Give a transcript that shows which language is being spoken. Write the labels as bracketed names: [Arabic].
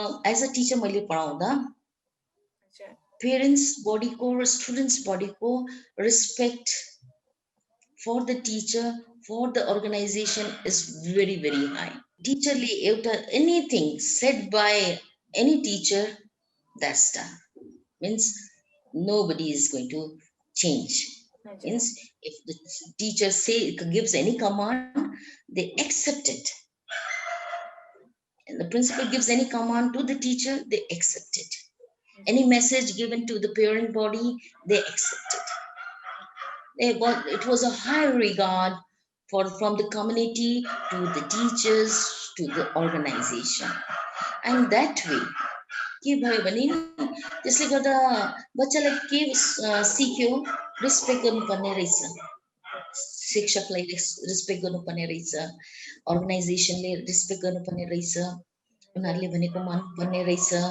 [English] as a teacher [Nepali] मैले पढाउँदा [English] parents बडीको र students बडीको respect for the teacher for the organisation is very very high [Nepali] टिचरले एउटा [English] Anything said by any teacher that's done means nobody is going to change. Means if the teacher gives any command, they accept it. And the principal gives any command to the teacher, they accept it. Any message given to the parent body, they accept it. It was a high regard from the community to the teachers to the organization. And that way, [Nepali] के भयो भने त्यसले गर्दा बच्चालाई के सिक्यो respect गर्नुपर्ने रहेछ शिक्षकलाई रेस्पेक्ट गर्नुपर्ने रहेछ, अर्गनाइजेसनले रेस्पेक्ट गर्नुपर्ने रहेछ, उनीहरूले भनेको मान्नुपर्ने रहेछ।